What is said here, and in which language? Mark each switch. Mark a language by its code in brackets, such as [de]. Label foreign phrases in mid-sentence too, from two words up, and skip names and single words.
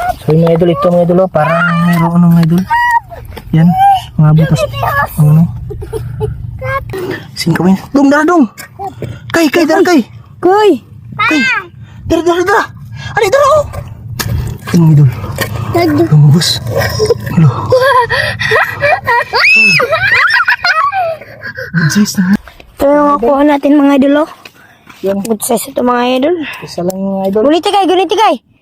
[tl] So yung mga idol, ito mga idol, oh, parang mayroon mga idol. Yan, mga butas. Ano? [war] Singkawin. Dong, dara dong. Kay, dara kay. Koy! Kay. Dara. Ani, dara oh. Yan mga idol. [tl] Lumabas. Hello. [en] Good size [tl] na. Ito yung makuha natin mga idol, oh. Yan, [en] Good size [tl] ito mga idol. isa lang yung idol. [war] Guniti kay.